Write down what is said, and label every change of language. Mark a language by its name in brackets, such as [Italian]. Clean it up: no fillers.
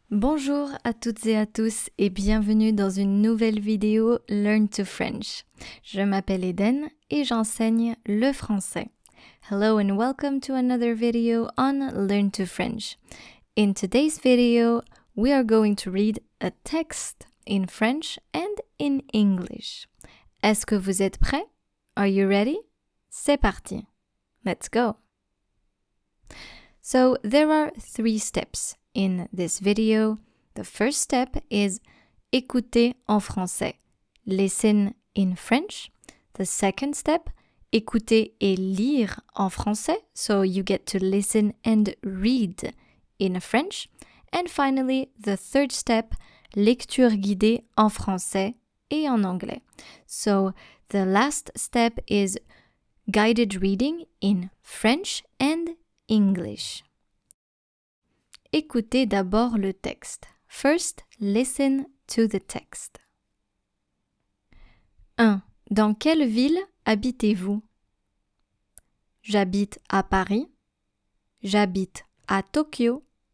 [French] Bonjour à toutes et à tous et bienvenue dans une nouvelle vidéo Learn to French. Je m'appelle Eden et j'enseigne le français. [English] Hello and welcome to another video on Learn to French. In today's video, we are going to read a text in French and in English. [French] Est-ce que vous êtes prêts? [English] Are you ready? [French] C'est parti. [English] Let's go. So there are 3 steps in this video. The first step is [French] écouter en français. [English] Listen in French. The second step, [French] écouter et lire en français. [English] So you get to listen and read in French. And finally, the third step, [French] lecture guidée en français et en anglais. [English] So the last step is guided reading in French and English. [French] Écoutez d'abord le texte. [English] First, listen to the text. [French] 1. Dans quelle ville habitez-vous? J'habite à Paris. J'habite à Tokyo.